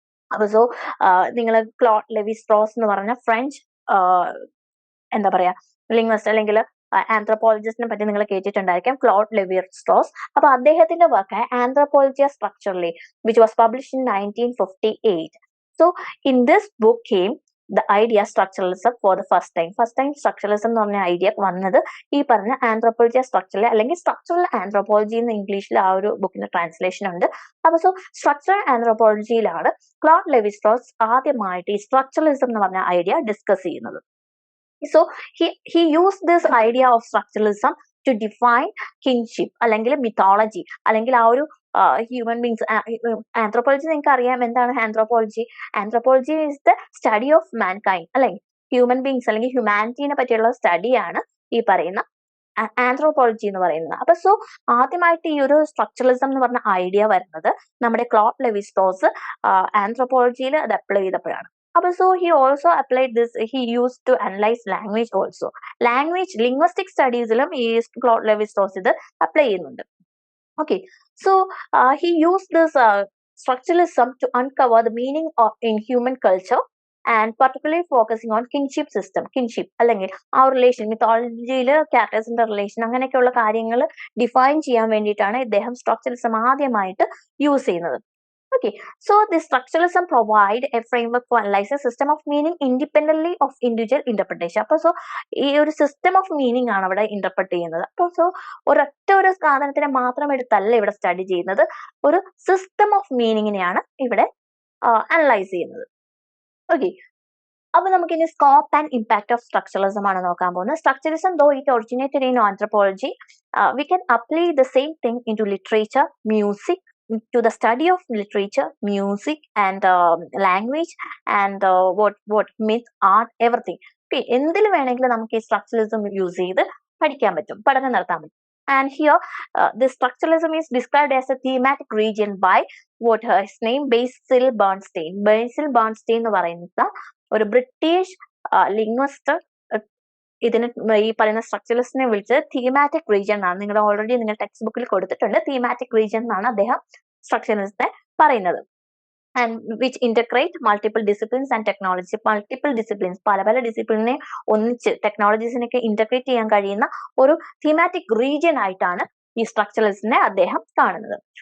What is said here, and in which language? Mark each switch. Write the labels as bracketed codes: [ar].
[ml] അപ്പൊ സോ നിങ്ങൾ Claude levy Straus എന്ന് പറഞ്ഞ ഫ്രഞ്ച് എന്താ പറയാ ലിംഗ്വിസ്റ്റ് അല്ലെങ്കിൽ ആന്ത്രോപോളജിസ്റ്റിനെ പറ്റി നിങ്ങൾ കേട്ടിട്ടുണ്ടായിരിക്കാം, ക്ലോഡ് ലെവി സ്ട്രോസ്. അപ്പൊ അദ്ദേഹത്തിന്റെ work anthropology structurally, [en] Which was published in 1958. So in this book came the idea structuralism for the first time. [ml] Structuralism എന്ന് പറഞ്ഞ ഐഡിയ വന്നത് ഈ പറഞ്ഞ ആന്ത്രോപോളജി സ്ട്രക്ചറൽ, അല്ലെങ്കിൽ സ്ട്രക്ചറൽ ആന്ത്രോപോളജി എന്ന് ഇംഗ്ലീഷിൽ ആ ഒരു ബുക്കിന്റെ ട്രാൻസ്ലേഷൻ ഉണ്ട്. അപ്പൊ so structural ആന്ത്രോപോളജിയിലാണ് Claude levy Straus ആദ്യമായിട്ട് ഈ സ്ട്രക്ചറലിസം എന്ന് പറഞ്ഞ ഐഡിയ ഡിസ്കസ് ചെയ്യുന്നത്. [en] So he used this idea of structuralism to define kinship, അല്ലെങ്കിൽ mythology, [ml] അല്ലെങ്കിൽ ആ ഒരു ഹ്യൂമൻ ബീങ്സ്. ആന്ത്രോപോളജി നിങ്ങൾക്ക് അറിയാം എന്താണ് [en] anthropology is the study of mankind, [ml] അല്ലെങ്കിൽ ഹ്യൂമൻ ബീങ്സ് അല്ലെങ്കിൽ ഹ്യൂമാനിറ്റീനെ പറ്റിയുള്ള സ്റ്റഡിയാണ് ഈ പറയുന്ന ആന്ത്രോപോളജി എന്ന് പറയുന്നത്. അപ്പൊ സോ ആദ്യമായിട്ട് ഈ ഒരു സ്ട്രക്ചറലിസം എന്ന് പറഞ്ഞ ഐഡിയ വരുന്നത് നമ്മുടെ ക്ലോഡ് ലെവി സ്ട്രോസ് ആന്ത്രോപോളജിയിൽ അത് അപ്ലൈ ചെയ്തപ്പോഴാണ്. [en] അപ്പൊ so he also applied this, he used to analyze language also. [ml] Linguistic സ്റ്റഡീസിലും ഈ ക്ലോഡ് ലെവി സ്ട്രോസ് ഇത് അപ്ലൈ ചെയ്യുന്നുണ്ട്. [en] Okay, so he used this structuralism to uncover the meaning in human culture, and particularly focusing on kinship system, [ml] അല്ലെങ്കിൽ ആ relation, മിത്തോളജിയിൽ ക്യാരക്ടേഴ്സിന്റെ relation, അങ്ങനെയൊക്കെയുള്ള കാര്യങ്ങൾ define ചെയ്യാൻ വേണ്ടിയിട്ടാണ് ഇദ്ദേഹം സ്ട്രക്ചറലിസം ആദ്യമായിട്ട് യൂസ് ചെയ്യുന്നത്. [en] Okay, so the structuralism provide a framework for analyzing system of meaning independently of individual interpretation. [ml] അപ്പോൾ സോ ഈ ഒരു സിസ്റ്റം ഓഫ് മീനിങ് ആണ് അവിടെ ഇന്റർപ്രറ്റ് ചെയ്യുന്നത്. അപ്പോൾ സോ ഒരൊറ്റ ഒരു സാധനത്തിനെ മാത്രം എടുത്തല്ല ഇവിടെ സ്റ്റഡി ചെയ്യുന്നത്, ഒരു സിസ്റ്റം ഓഫ് മീനിങ്ങിനെയാണ് ഇവിടെ അനലൈസ് ചെയ്യുന്നത്. ഓക്കെ, അപ്പൊ നമുക്ക് ഇനി scope and impact of structuralism ആണ് നോക്കാൻ പോകുന്നത്. [en] Structuralism, though it originated in anthropology, we can apply the same thing into literature, music, to the study of literature, music, and language, and what myth, art, everything. [ml] Okay, എന്തിൽ വേണമെങ്കിലും നമുക്ക് ഈ structuralism use ചെയ്ത് പഠനം നടത്താൻ പറ്റും. [en] And here this structuralism is described as a thematic region by his name, Basil Bernstein [ml] എന്ന് പറയുന്ന ഒരു ബ്രിട്ടീഷ് ലിംഗ്വിസ്റ്റ് ഇതിന് ഈ പറയുന്ന സ്ട്രക്ചറലിസ്റ്റിനെ വിളിച്ചത് തീമാറ്റിക് റീജിയൻ എന്നാണ്. നിങ്ങൾ ഓൾറെഡി നിങ്ങൾ ടെക്സ്റ്റ് ബുക്കിൽ കൊടുത്തിട്ടുണ്ട്. തീമാറ്റിക് റീജിയൻ എന്നാണ് അദ്ദേഹം സ്ട്രക്ചറലിസ്റ്റിനെ പറയുന്നത്. [en] And which integrate multiple disciplines and technology. [ml] Multiple disciplines, പല പല ഡിസിപ്ലിനെ ഒന്നിച്ച് ടെക്നോളജീസിനൊക്കെ ഇന്റഗ്രേറ്റ് ചെയ്യാൻ കഴിയുന്ന ഒരു തീമാറ്റിക് റീജിയൻ ആയിട്ടാണ് ഈ സ്ട്രക്ചറലിസ്റ്റിനെ അദ്ദേഹം കാണുന്നത്.